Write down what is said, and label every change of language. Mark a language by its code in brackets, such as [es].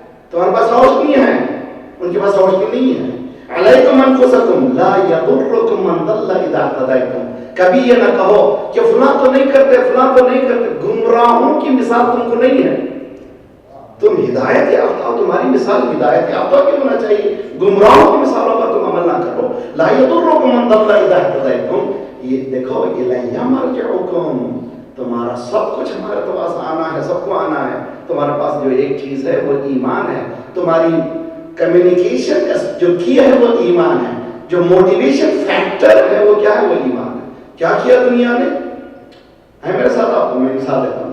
[ur] تمہارے پاس روشنی ہے، ان کے پاس روشنی نہیں ہے. [ar] علیکم انفسکم لا یضرکم من ضل اذا اهتدیتم. [ur] کبھی یہ نہ کہو کہ فلاں تو نہیں کرتے، فلاں تو نہیں کرتے. گمراہوں کی مثال تم کو نہیں ہے، تم ہدایت یافتہ ہو، تمہاری مثال ہدایت یافتہ کی ہونا چاہیے. گمراہوں کی مثالوں پر تم عمل نہ کرو. [ar] لا یضرکم من ضل اذا اهتدیتم. [ur] یہ دیکھو [ar] الیہ مرجعکم، [ur] تمہارا سب کچھ ہمارے پاس آنا ہے، سب کو آنا ہے. تمہارے پاس جو ایک چیز ہے وہ ایمان ہے. تمہاری کمیونیکیشن جو کیا ہے وہ ایمان ہے. جو [en] motivation factor [ur] ہے وہ کیا ہے؟ وہ ایمان ہے. کیا کیا دنیا نے؟ ہے میرے ساتھ آپ کو میں مثال دیتا ہوں.